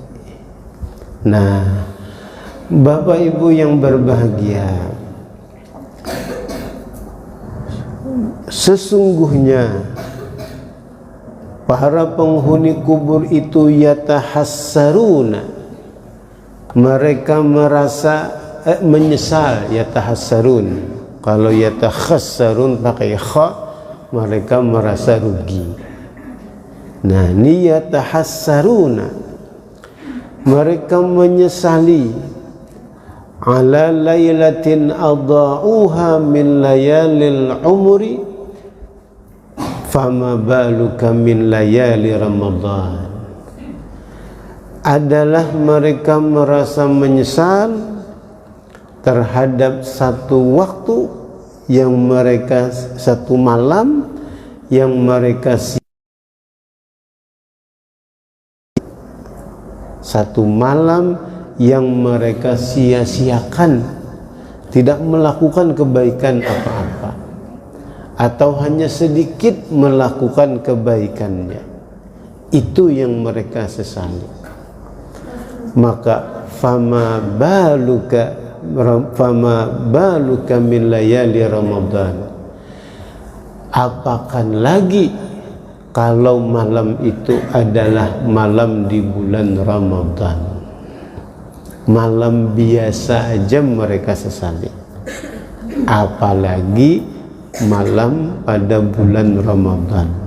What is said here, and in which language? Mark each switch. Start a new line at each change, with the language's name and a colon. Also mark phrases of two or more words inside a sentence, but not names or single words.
Indonesian: Nah, Bapak Ibu yang berbahagia, sesungguhnya para penghuni kubur itu yatahassaruna, mereka merasa menyesal. Yatahassarun, kalau yatakhassarun pakai kha, mereka merasa rugi.
Arabic: Nah, niyatahassaruna,
Indonesian: mereka menyesali
Arabic: على ليلة أضاعها من ليالي العمر فما بالك من ليالي رمضان.
Indonesian: Adalah mereka merasa menyesal terhadap satu waktu yang mereka, satu malam yang mereka satu malam yang mereka sia-siakan, tidak melakukan kebaikan apa-apa, atau hanya sedikit melakukan kebaikannya. Itu yang mereka sesali. Maka
Arabic: فما بالك من ليالي رمضان,
Indonesian: apakan lagi kalau malam itu adalah malam di bulan Ramadan. Malam biasa aja mereka sesali, apalagi malam pada bulan Ramadan.